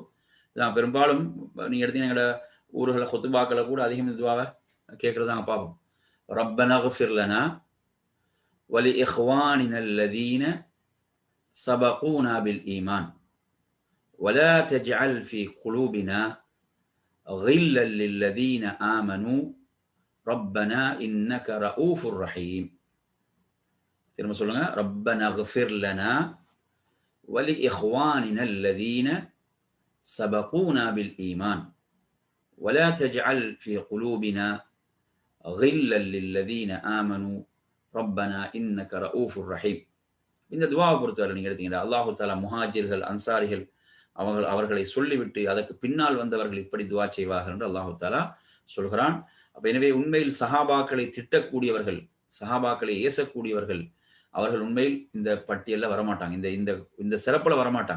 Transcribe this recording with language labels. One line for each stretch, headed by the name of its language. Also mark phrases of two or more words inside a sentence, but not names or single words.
Tamil: நான் பெரும்பாலும் நீங்க எடுத்தீங்கன்னா எங்களோட ஊர்களை ஹுத்பாக்களை கூட அதிகம் இந்த துவாவை கேட்கறது நாங்க பார்ப்போம்.
Arabic: ربنا اغفر لنا ولإخواننا الذين سبقونا بالإيمان ولا تجعل في قلوبنا غلا للذين آمنوا ربنا إنك رؤوف رحيم.
Tamil: திரும்ப சொல்லுங்க.
Arabic: ربنا اغفر لنا ولإخواننا الذين سبقونا بالإيمان ولا تجعل في قلوبنا غلا للذين آمنوا ربنا إنك رؤوف رحيم.
Tamil: இந்த துஆவை பொறுத்தவரை நீங்க எடுத்தீங்கன்னா அல்லாஹ் தஆலா முஹாஜிர்கள் அன்சாரிகள் அவர்களை சொல்லிவிட்டு அதற்கு பின்னால் வந்தவர்கள் இப்படி துஆ செய்வார்கள் என்று அல்லாஹ் தஆலா சொல்கிறான். அப்ப எனவே உண்மையில் சஹாபாக்களை திட்டக்கூடியவர்கள், சஹாபாக்களை ஏசக்கூடியவர்கள், அவர்கள் உண்மையில் இந்த பட்டியல்ல வரமாட்டாங்க, இந்த இந்த சிறப்புல வரமாட்டாங்க.